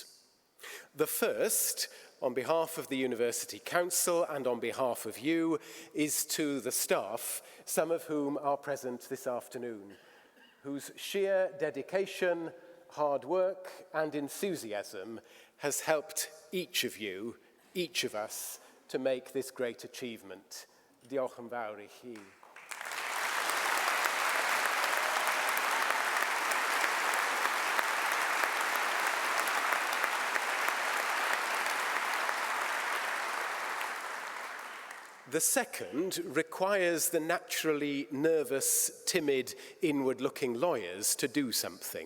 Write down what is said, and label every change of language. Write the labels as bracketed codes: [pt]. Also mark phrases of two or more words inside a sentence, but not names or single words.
[en] The first, on behalf of the University Council and on behalf of you, is to the staff, some of whom are present this afternoon, whose sheer dedication, hard work and enthusiasm has helped each of you, each of us, to make this great achievement. [cy] Diolch yn fawr I chi. [en] The second requires the naturally nervous, timid, inward-looking lawyers to do something.